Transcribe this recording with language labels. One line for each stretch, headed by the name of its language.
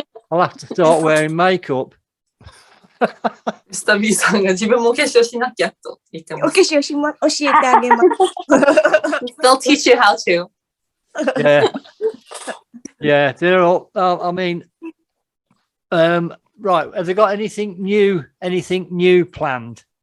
English: I'll have to start wearing makeup.
Japanese: ミスター B さんが自分もお化粧しなきゃと言っておます。化粧しま、教えてあげます。
English: They'll teach you how to. Yeah. Yeah, they're all, I mean, right. Have they got anything new planned?